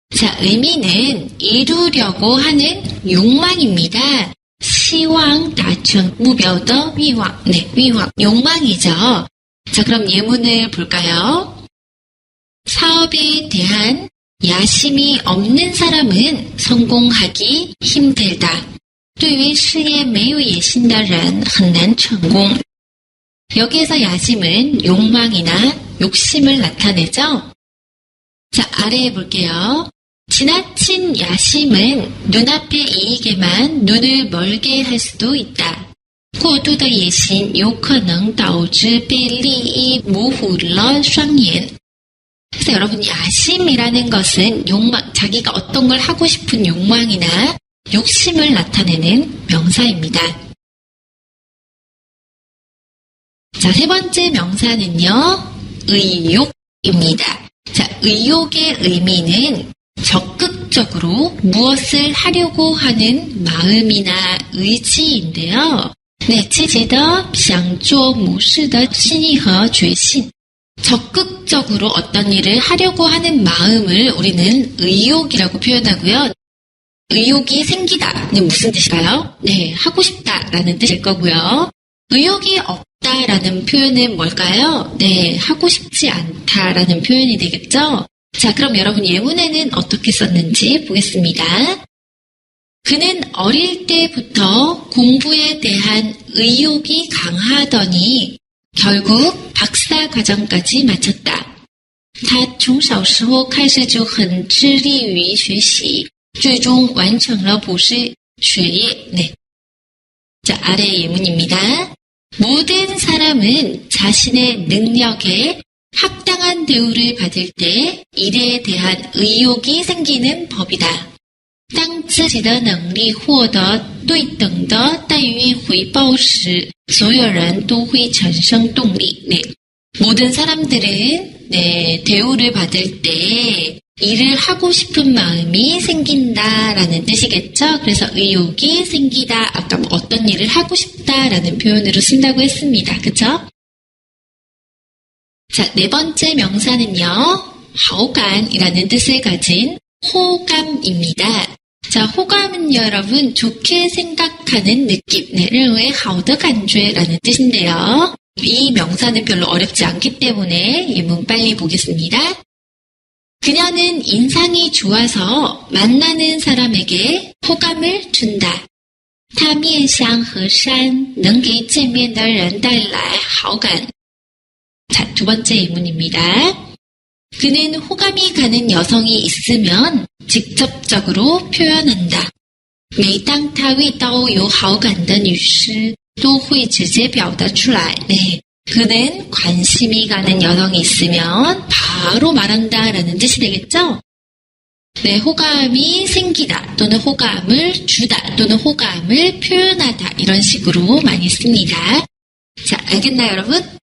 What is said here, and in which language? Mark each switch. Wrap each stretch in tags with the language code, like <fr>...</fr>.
<ko>자, 의미는 이루려고 하는 욕망입니다. 시황, 다충, 무뼈더, 위왕. 네, 위왕. 욕망이죠. 자, 그럼 예문을 볼까요? 사업에 대한 야심이 없는 사람은 성공하기 힘들다.</ko> <zh>对于事业没有野心的人很难成功.</zh> <ko>여기에서 야심은 욕망이나 욕심을 나타내죠. 자, 아래에 볼게요. 지나친 야심은 눈앞의 이익에만 눈을 멀게 할 수도 있다.</ko> <zh>过度的野心有可能导致被利益模糊了双眼.</zh> <ko>그래서 여러분, 야심이라는 것은 욕망, 자기가 어떤 걸 하고 싶은 욕망이나 욕심을 나타내는 명사입니다. 자, 세 번째 명사는요, 의욕입니다. 자, 의욕의 의미는 적극적으로 무엇을 하려고 하는 마음이나 의지인데요.</ko> <zh>네, 积极的想做某事的心意和决心.</zh> <ko>적극적으로 어떤 일을 하려고 하는 마음을 우리는 의욕이라고 표현하고요. 의욕이 생기다는 무슨 뜻일까요? 네, 하고 싶다라는 뜻일 거고요. 의욕이 없다라는 표현은 뭘까요? 네, 하고 싶지 않다라는 표현이 되겠죠? 자, 그럼 여러분 예문에는 어떻게 썼는지 보겠습니다. 그는 어릴 때부터 공부에 대한 의욕이 강하더니 결국 박사 과정까지 마쳤다.</ko> <zh>他从小时候开始就很致力于学习，最终完成了博士学业.</zh> <ko>네. 자, 아래 예문입니다. 모든 사람은 자신의 능력에 합당한 대우를 받을 때 일에 대한 의욕이 생기는 법이다.</ko> <zh>当自己的能力获得对等的待遇回报时，所有人都会产生动力.</zh> <ko>네. 모든 사람들은 네, 대우를 받을 때 일을 하고 싶은 마음이 생긴다라는 뜻이겠죠. 그래서 의욕이 생기다, 아까 뭐 어떤 일을 하고 싶다라는 표현으로 쓴다고 했습니다. 그쵸? 자, 네 번째 명사는요, 하오간이라는 뜻을 가진 호감입니다. 자, 호감은 여러분 좋게 생각하는 느낌, 네,</ko> <zh>认为好的感觉</zh> <ko>라는 뜻인데요. 이 명사는 별로 어렵지 않기 때문에 예문 빨리 보겠습니다. 그녀는 인상이 좋아서 만나는 사람에게 호감을 준다.</ko> <zh>她面相和善，能给见面的人带来好感.</zh> <ko>자, 두 번째 예문입니다. 그는 호감이 가는 여성이 있으면 직접적으로 표현한다.</ko> <zh>每当他遇到有好感的女士，都会直接表达出来. 네,</zh> <ko>그는 관심이 가는 여성이 있으면 바로 말한다 라는 뜻이 되겠죠? 네, 호감이 생기다 또는 호감을 주다 또는 호감을 표현하다 이런 식으로 많이 씁니다. 자, 알겠나요, 여러분?</ko>